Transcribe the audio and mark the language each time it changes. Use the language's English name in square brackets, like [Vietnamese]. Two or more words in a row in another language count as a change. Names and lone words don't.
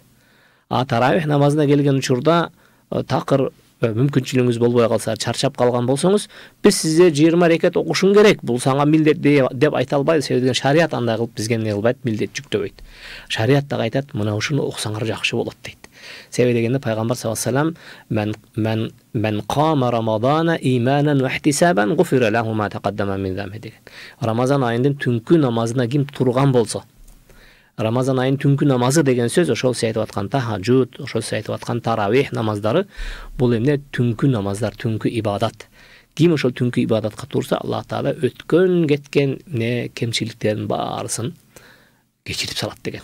[Kyrgyz] Таравих намазына келген учурда такыр мүмкүнчүлүгүңүз болбой калса, чарчап калган болсоңуз, биз сизге 20 рекет окушуң керек, бул сага милдет деп айта албайбыз. Себеби шарият андай кылып бизге эмне кылбайт, милдет жүктөбөйт. Шарият дагы айтат, мына ушуну окусаңар жакшы болот дейт. Себеби дегенде пайгамбар [Arabic] صلى الله عليه وسلم من قام رمضان إيمانا واحتسابا غفر له ما تقدم من ذنبه [Kyrgyz] деген. Рамазан айынын түнкү намазына ким турган болсо, Рамазан айын түнкү намазы деген сөз ошол сиз айтып аткан тахажжуд, ошол сиз айтып аткан таравих намаздары, бул эмне түнкү намаздар, түнкү ибадат. Ким ошол түнкү ибадатка турса, Аллах Таала өткөн кеткен кемчиликтерин баарысын кечирип салат деген.